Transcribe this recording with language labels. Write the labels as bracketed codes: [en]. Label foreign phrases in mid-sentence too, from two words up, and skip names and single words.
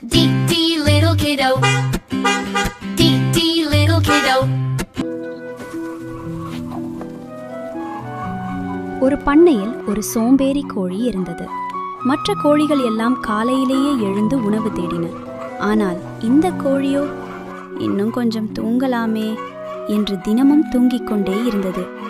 [en] Dee dee little kiddo. Dee dee little kiddo. [ta] ஒரு பண்ணையில் ஒரு சோம்பேறி கோழி இருந்தது. மற்ற கோழிகள் எல்லாம் காலையிலேயே எழுந்து உணவு தேடின. ஆனால் இந்த கோழியோ இன்னும் கொஞ்சம் தூங்கலாமே என்று தினமும் தூங்கிக் கொண்டே இருந்தது.